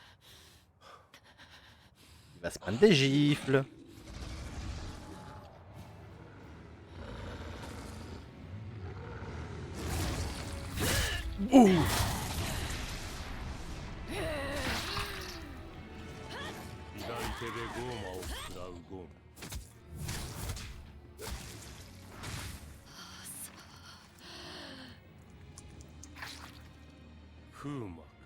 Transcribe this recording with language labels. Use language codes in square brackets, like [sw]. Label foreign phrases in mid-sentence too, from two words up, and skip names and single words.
[fr] Il va se prendre des gifles. Ouh. [ja] 左手でゴーマを食らうゴーマ。フーマか。